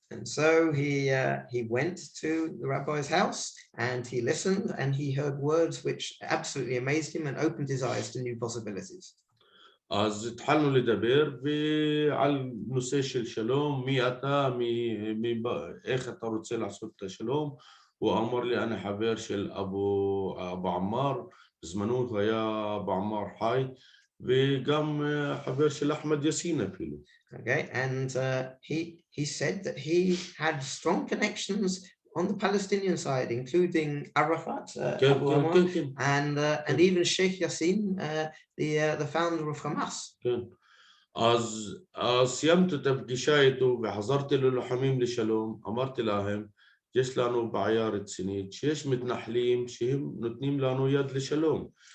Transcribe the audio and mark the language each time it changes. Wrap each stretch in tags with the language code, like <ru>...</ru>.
<en>And so he went to the rabbi's house and he listened and he heard words which absolutely amazed him and opened his eyes to new possibilities.</en> <he>אז התחלנו לדבר על נושא של שלום, מי אתה, איך אתה רוצה לעשות את השלום. הוא אמר לי אני חבר של אבו עמר, בזמנו הוא היה אבו עמר חי, וגם חבר של אחמד יאסין אפילו.</he> <en>Okay, and he said that he had strong connections on the Palestinian side, including Arafat, Abu Amr, and even Sheikh Yassin, the founder of Hamas.</en> <he>אז סיימתי את הפגישה איתו וחזרתי ללוחמים לשלום, אמרתי להם, יש לנו בעיה רצינית, שיש מתנחלים שהם נותנים לנו יד לשלום.</he>